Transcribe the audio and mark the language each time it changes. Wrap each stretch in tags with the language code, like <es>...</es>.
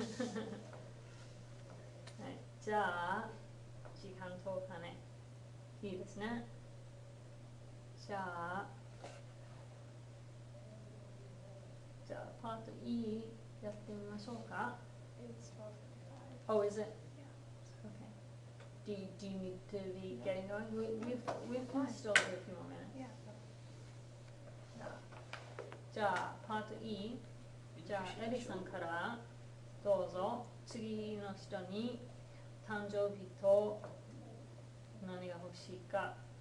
<ja>はい、じゃあ時間とお金いいですね。じゃあパート E やってみましょうか。</ja> <en>It's 12:55. Oh, is it? Okay. Do you need to be getting going? We've still got a few more minutes. Yeah.</en> <ja>じゃあパート E じゃあエリさんからどうぞ。次の人に誕生日と何が欲しいか。</ja>